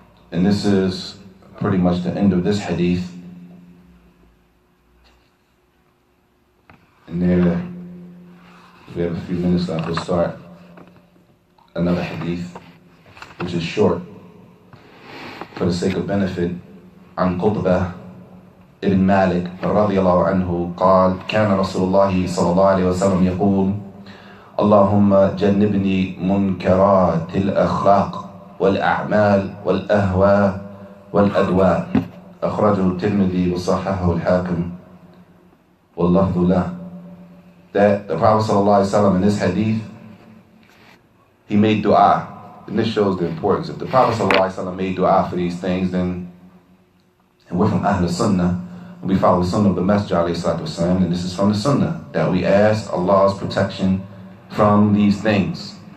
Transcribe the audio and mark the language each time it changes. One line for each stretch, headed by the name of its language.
English: And this is pretty much the end of this hadith. And there, we have a few minutes left, we'll start another hadith, which is short, for the sake of benefit.
Arabic: عن قطبة ابن مالك رضي الله عنه قال كان رسول الله صلى الله عليه وسلم يقول اللهم جنبني منكرات الأخلاق والأعمال والأهواء والأدواء. أخرجه الترمذي وصححه الحاكم واللفظ له.
English: That the Prophet ﷺ in this hadith, he made dua. And this shows the importance. If the Prophet ﷺ made dua for these things, then, and we're from Ahl Sunnah, and we follow the Sunnah of the Messenger ﷺ, and this is from the Sunnah, that we ask Allah's protection from these things.